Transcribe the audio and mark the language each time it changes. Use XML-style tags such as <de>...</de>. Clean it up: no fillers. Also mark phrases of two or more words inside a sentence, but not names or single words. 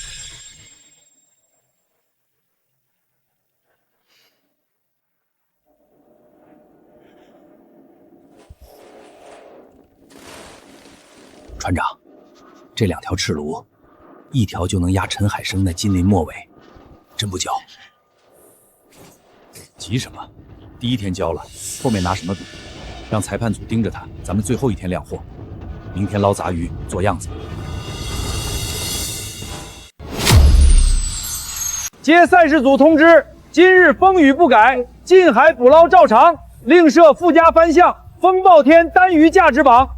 <zh>船长，这2条赤鱸，一条就能压陈海生那金鳞末尾，真不交？急什么？第一天交了，后面拿什么比？让裁判组盯着他，咱們最後一天亮貨，明天撈雜魚做樣子。接賽事組通知，今日風雨不改，近海捕撈照常，另設附加番項，風暴天單魚價值榜。</zh>